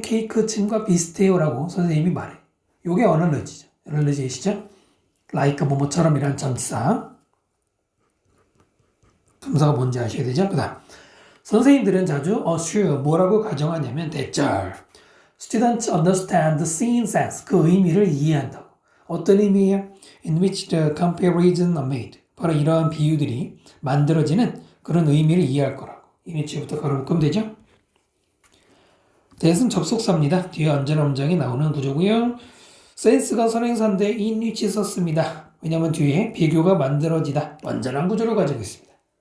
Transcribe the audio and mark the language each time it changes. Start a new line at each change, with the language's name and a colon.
Korean: 케이크 층과 비슷해요 라고 선생님이 말해. 요게 analogy죠. analogy이시죠? like 뭐뭐처럼이란 전치사. 동사가 뭔지 아셔야 되죠? 그 다음 선생님들은 자주 assume, 뭐라고 가정하냐면 대절.
English: Students understand the scene sense,
Korean: 그 의미를 이해한다고. 어떤 의미예요?
English: In which the comparisons are made.
Korean: 바로 이러한 비유들이 만들어지는 그런 의미를 이해할 거라고. in which부터 가로 묶으면 되죠? 대신 접속사입니다. 뒤에 언제나 문장이 나오는 구조고요. sense가 선행사인데 in which 썼습니다. 왜냐하면 뒤에 비교가 만들어지다. 완전한 구조를 가지고 있습니다.